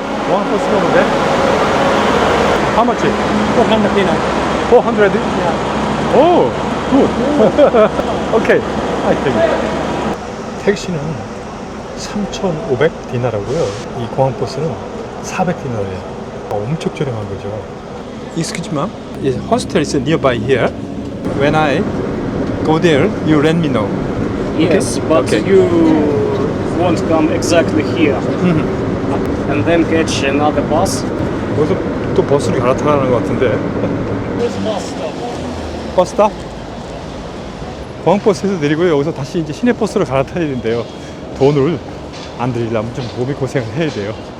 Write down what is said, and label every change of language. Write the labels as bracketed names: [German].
[English] One bus [Korean] 오는데? [English] How much? 400 dinar. 400? Yeah. Oh, good. Okay. I think. [Korean] 택시는 3,500 디나라고요. 이 공항버스는 400 디나예요. 엄청 저렴한 거죠. [English] Excuse me, yes, hostel is nearby here. When I go there, you let me know. Yes, but Okay. you won't come exactly here. And then catch another bus. [Korean] 여기서 또 버스를 갈아타라는 것 같은데. [English] This bus stop. [Korean] 버스 스탑? 공항버스에서 내리고 여기서 다시 이제 시내버스로 갈아타야 되는데요. 돈을 안 들이려면 좀 몸이 고생을 해야 돼요.